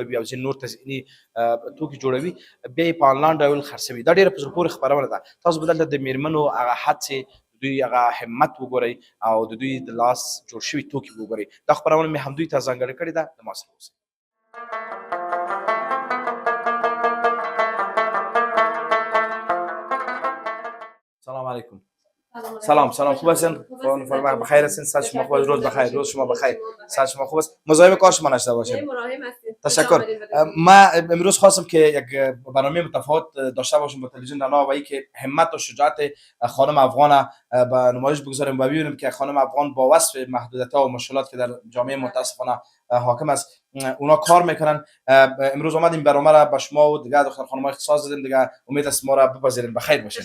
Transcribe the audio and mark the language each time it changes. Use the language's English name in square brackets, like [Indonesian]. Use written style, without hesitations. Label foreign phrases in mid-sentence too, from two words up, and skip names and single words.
[Pashto] او ځینې نور تزئیني توکي جوړوي بیا یې په انلاین ډول خرڅوي دا ډېره په زړه پورې خپرونه ده تاسو به دلته د میرمنو هغه هڅې دوی هغه همت وګورئ او د دوی د لاس جوړ شوي توکي وګورئ دا خپرونه مې همدوی ته ځانګړې کړې ده د ما سره اوسئ [Persian] سلام علیکم سلام خوب هستین بخیر هستین صحت شما خوب روز بخیر روز شما بخیر صحت شما خوب است مزاحم کار شما نشده باشیم مراهم هستید تشکر من امروز خواستم که یک برنامه متفاوت داشته باشیم با تلویزیون رنا و که همت و شجاعت خانم افغان به نمایش بگذاریم و ببینیم که خانم افغان با وصف محدودیت‌ها و مشکلات که در جامعه متاسفانه حاکم است اونا کار میکنن امروز اومدیم برنامه را به شما و دیگه دختر خانم‌ها اختصاص دادیم دیگه امید است ما را بپذیرین بخیر باشین